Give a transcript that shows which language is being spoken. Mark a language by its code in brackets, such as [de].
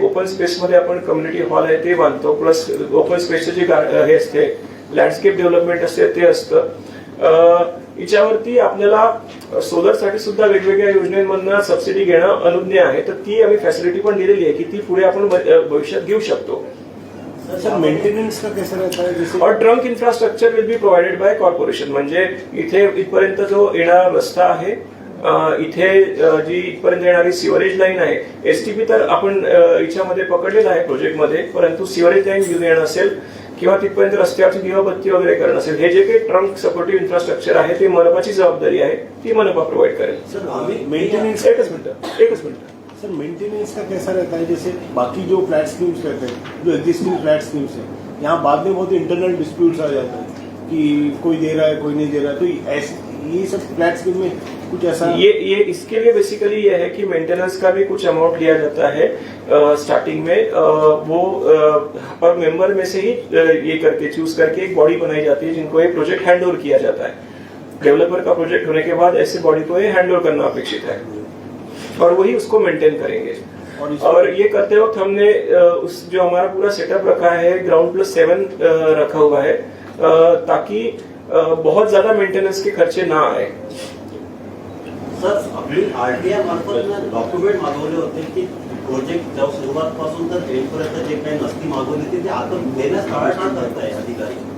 [mr] Open स्पेसमध्ये आपण community hall आहे ते बांधतो, प्लस ओपन स्पेसचे जे हे असते लँडस्केप डेव्हलपमेंट असते ते असतं. याच्यावरती आपल्याला सोलरसाठी सुद्धा वेगवेगळ्या योजनेमधून सबसिडी घेणं अनुज्ञ आहे, तर ती आम्ही फॅसिलिटी पण दिलेली आहे की ती पुढे आपण भविष्यात घेऊ शकतो. [hi] सर मेंटेनेंस का कैसा रहता है? जैसे और [en] Trunk infrastructure will be provided by corporation. [mr] म्हणजे इथे इथपर्यंत जो येणारा रस्ता आहे, इथे जी इथपर्यंत येणारी सिवरेज लाईन आहे, एसटीपी तर आपण याच्यामध्ये पकडलेला आहे प्रोजेक्टमध्ये, परंतु सिवरेज लाईन घेऊन येणं असेल किंवा तिथपर्यंत रस्त्यावरची दिवाबत्ती वगैरे करणं असेल, हे जे काही ट्रंक सपोर्टिव्ह इन्फ्रास्ट्रक्चर आहे ते मनपाची जबाबदारी आहे, ती मनपा प्रोव्हाइड करेल. सर आम्ही मेंटेनेंस एकच मिनिट. [hi] सर मेंटेनेंस का कैसा रहता है? जैसे बाकी जो फ्लैट स्कीम्स रहते हैं, जो एग्जिस्टिंग फ्लैट स्कीम्स है, यहाँ बाद में बहुत इंटरनल डिस्प्यूट्स आ जाते हैं कि कोई दे रहा है कोई नहीं दे रहा है, तो ये सब फ्लैट स्कीम में कुछ ऐसा ये इसके लिए बेसिकली ये है कि मेंटेनेंस का भी कुछ अमाउंट लिया जाता है स्टार्टिंग में, वो पर मेंबर में से ही ये करके चूज करके एक बॉडी बनाई जाती है जिनको ये प्रोजेक्ट हैंड ओवर किया जाता है. डेवलपर का प्रोजेक्ट होने के बाद ऐसे बॉडी को ये हैंड ओवर करना अपेक्षित है और वही उसको मेंटेन करेंगे. और ये करते वक्त हमने उस जो हमारा पूरा सेटअप रखा है GroundPlus7 रखा हुआ है, ताकि बहुत ज्यादा मेंटेनेंस के खर्चे ना आए. [mr] सर आपली आरटीआय मार्फत डॉक्युमेंट मागवले होते की प्रोजेक्ट जेव्हा सुरुवातपासून तर एंडपर्यंत जे काही नसती मागवली ती आता देण्यास टाळाटाळ करताय अधिकारी.